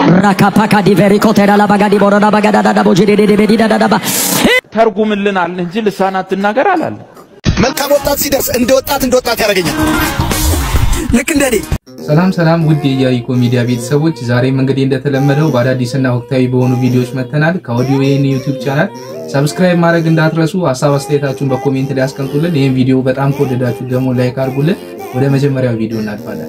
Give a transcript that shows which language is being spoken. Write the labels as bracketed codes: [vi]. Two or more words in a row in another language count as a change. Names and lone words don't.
[am] Rakapaka di vericotera la bagadi borona bagada da bojidi de bedida da ba ተርጉምልናል እንጂ ልሳናት ተናገር አላለ መልካም ወጣት ሲደርስ እንደወጣት ያረጋኛል ልክ እንደኔ ሰላም ውድ የያይኮ ሚዲያ ቤተሰቦች ዛሬም እንግዲህ እንደተለመደው በአዳዲስና ወቅታዊ በሆኑ ቪዲዮዎች መተናል ከኦዲዮ የዩቲዩብ ቻናል ሰብስክራይብ ማድረግ እንዳትረሱ ሐሳብ አስተያየታችሁን በኮሜንት ላይ አስቀምጡልን ይሄን ቪዲዮ በጣም ከወደዳችሁ ደግሞ ላይክ አድርጉልን ወደ መጀመሪያው ቪዲዮ እናልፋለን